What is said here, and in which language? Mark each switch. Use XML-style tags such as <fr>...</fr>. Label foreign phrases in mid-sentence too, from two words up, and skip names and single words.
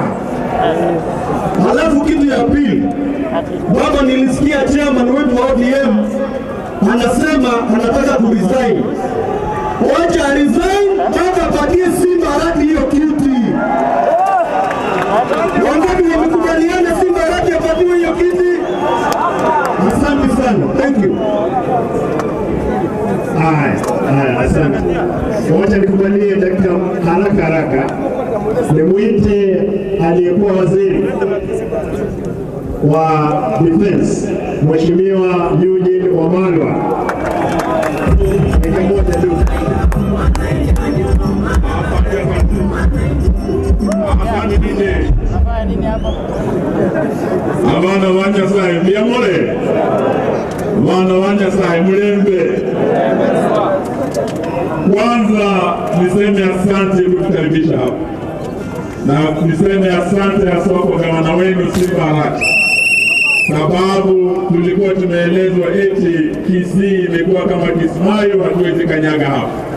<sw>Halafu kitu ya pili, baba, nilisikia chairman wetu wa ODM anasema anataka kuresign. Wacha resign, baba patie Simba haki hiyo kiti. Wangapi wamekubaliana Simba haki apatiwe hiyo kiti? Asante sana.</sw> <en>Thank you.</en> <sw>Haya, asante. Wacha nikubalie dakika haraka. Nimuite aliyekuwa waziri wa defense, Mheshimiwa Eugene Wamalwa. Dakika moja tu.</sw> <luy>Abana wanja sai biamore. Abana wanja sai mulembe.</luy> <sw>Kwanza niseme asante kutukaribisha hapa. Na niseme asante hasa kwa gavana wenu Simba Arati. Sababu tulikuwa tumeelezwa eti Kisii imekuwa kama Kismayo, hatuwezi kanyaga hapa.</sw>